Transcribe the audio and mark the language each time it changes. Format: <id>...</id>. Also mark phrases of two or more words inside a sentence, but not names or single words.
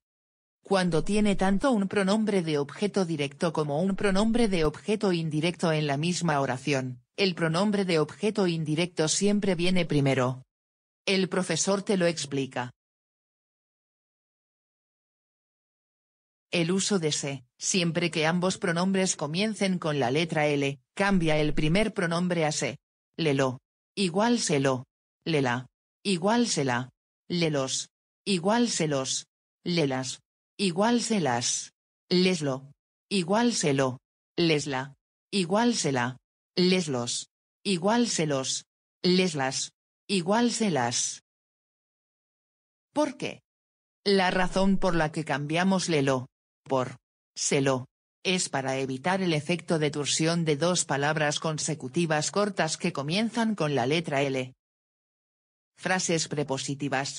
<es>Cuando tiene tanto un pronombre de objeto directo como un pronombre de objeto indirecto en la misma oración, el pronombre de objeto indirecto siempre viene primero. El profesor te lo explica. El uso de se, siempre que ambos pronombres comiencen con la letra L, cambia el primer pronombre a se. Lelo. Igual selo. Lela. Igual sela. Lelos. Igual selos. Lelas. Igual selas. Leslo. Igual selo. Lesla. Igual sela. Leslos. Igual selos. Leslas. Igual selas. ¿Por qué? La razón por la que cambiamos lelo por selo es para evitar el efecto de torsión de dos palabras consecutivas cortas que comienzan con la letra L. Frases prepositivas.</es>